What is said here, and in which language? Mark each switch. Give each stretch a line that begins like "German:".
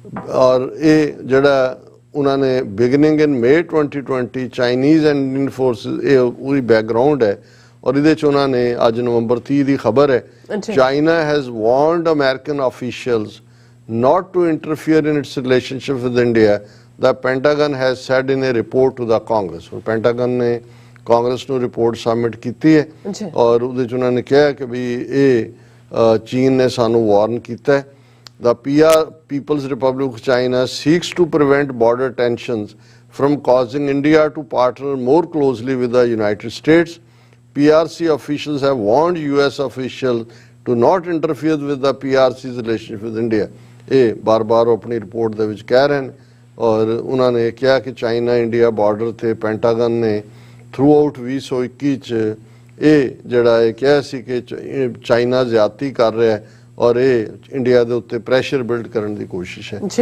Punjabi: ਔਰ ਇਹ ਜਿਹੜਾ ਉਹਨਾਂ ਨੇ
English: beginning in May 2020 Chinese and Indian forces
Punjabi: ਇਹ ਪੂਰੀ ਬੈਕਗਰਾਉਂਡ ਹੈ ਔਰ ਇਹਦੇ 'ਚ ਉਹਨਾਂ ਨੇ ਅੱਜ ਨਵੰਬਰ 30 ਦੀ ਖਬਰ ਹੈ
English: China has warned American officials not to interfere in its relationship with India, the Pentagon has said in a report to the Congress।
Hindi: और Pentagon ने कांग्रेस
Punjabi: ਨੂੰ ਰਿਪੋਰਟ ਸਬਮਿਟ ਕੀਤੀ ਹੈ ਔਰ ਉਹਦੇ 'ਚ ਉਹਨਾਂ ਨੇ ਕਿਹਾ ਕਿ ਵੀ ਇਹ ਚੀਨ ਨੇ ਸਾਨੂੰ ਵਾਰਨ ਕੀਤਾ ਹੈ।
English: The People's Republic of China seeks to prevent border tensions from causing India to partner more closely with the United States। PRC officials have warned US officials to not interfere with the PRC's relationship with India।
Punjabi: ਇਹ ਬਾਰ-ਬਾਰ ਆਪਣੀ report ਦੇ ਵਿੱਚ ਕਹਿ ਰਹੇ ਨੇ ਔਰ ਉਹਨਾਂ ਨੇ ਕਿਹਾ ਕਿ ਚਾਈਨਾ ਇੰਡੀਆ ਬਾਰਡਰ ਤੇ ਪੈਂਟਾਗਨ ਨੇ ਥਰੂ ਆਊਟ 2021 ਚ ਇਹ ਜਿਹੜਾ ਇਹ ਕਿਹਾ ਸੀ ਕਿ ਚਾਈਨਾ ਜ਼ਿਆਦਤੀ ਕਰ ਰਿਹਾ ਹੈ ਔਰ ਇਹ ਇੰਡੀਆ ਦੇ ਉੱਤੇ ਪ੍ਰੈਸ਼ਰ ਬਿਲਡ ਕਰਨ ਦੀ ਕੋਸ਼ਿਸ਼ ਹੈ।